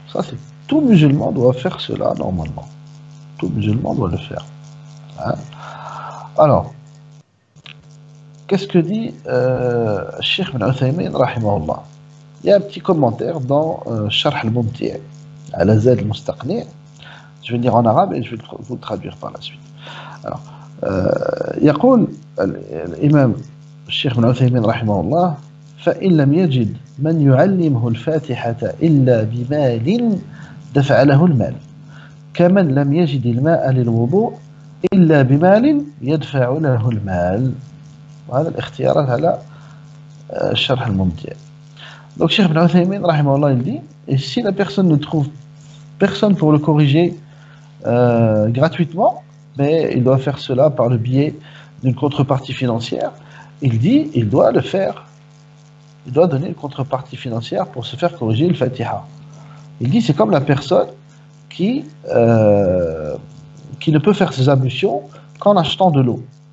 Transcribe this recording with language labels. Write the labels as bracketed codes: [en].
[fr] Ça, c'est tout musulman doit faire cela normalement. Tout musulman doit le faire. Hein? Alors, qu'est-ce que dit Cheikh Ibn Uthaymin, rahimahullah? Il y a un petit commentaire dans Sharh al-Mumti' ala Zad al-Mustaqni'. Je vais lire en arabe et je vais vous le traduire par la suite. [ar] Alors, يقول الإمام الشيخ ابن عثيمين رحمه الله: فإن لم يجد من يعلمه الفاتحة إلا بمال دفع له المال، كمن لم يجد الماء للوضوء إلا بمال يدفع له المال. وهذا الاختيارات على الشرح الممتع. [fr] Donc Cheikh Ibn Uthaymin rahimahullah, il dit, et si la personne ne trouve personne pour le corriger gratuitement, mais il doit faire cela par le biais d'une contrepartie financière, il dit, il doit le faire. Il doit donner une contrepartie financière pour se faire corriger le Fatiha. Il dit, c'est comme la personne qui ne peut faire ses ablutions qu'en achetant de l'eau.